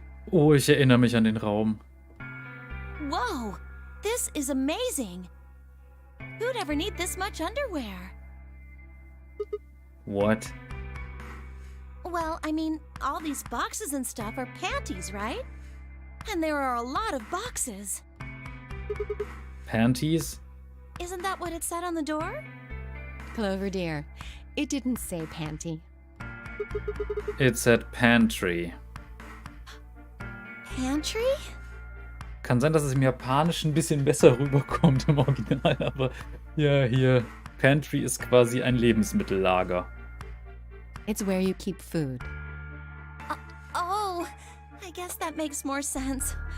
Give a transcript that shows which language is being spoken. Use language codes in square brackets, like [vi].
[de] Oh, ich erinnere mich an den Raum. [en] Whoa! This is amazing! Who'd ever need this much underwear? What? Well, I mean, all these boxes and stuff are panties, right? And there are a lot of boxes. Panties? Isn't that what it said on the door? Clover dear, it didn't say panty. It said pantry. Pantry? [de] Kann sein, dass es im Japanischen ein bisschen besser rüberkommt im Original, aber ja, hier. Pantry ist quasi ein Lebensmittellager. [en] It's where you keep food. Oh, I guess that makes more sense.